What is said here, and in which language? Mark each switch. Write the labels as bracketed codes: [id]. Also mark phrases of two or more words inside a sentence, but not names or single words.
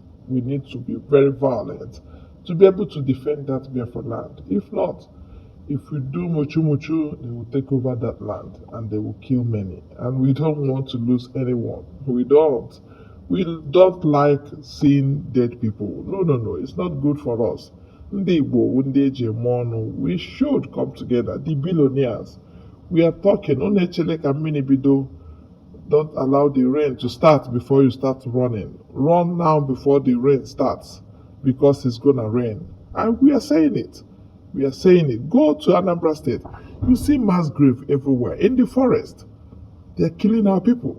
[en] We need to be very violent to be able to defend that Biafra land. If not, if we do muchu, they will take over that land and they will kill many. And we don't want to lose anyone. We don't like seeing dead people. No, it's not good for us. [ig] Ndị Igbo, ndị eji eme ọnụ, [en] we should come together. The billionaires, we are talking. [ig] Onechele ka mmiri bido. [en] Don't allow the rain to start before you start running. Run now before the rain starts, because it's gonna rain. And we are saying it. Go to Anambra State. You see mass grave everywhere in the forest. They're killing our people.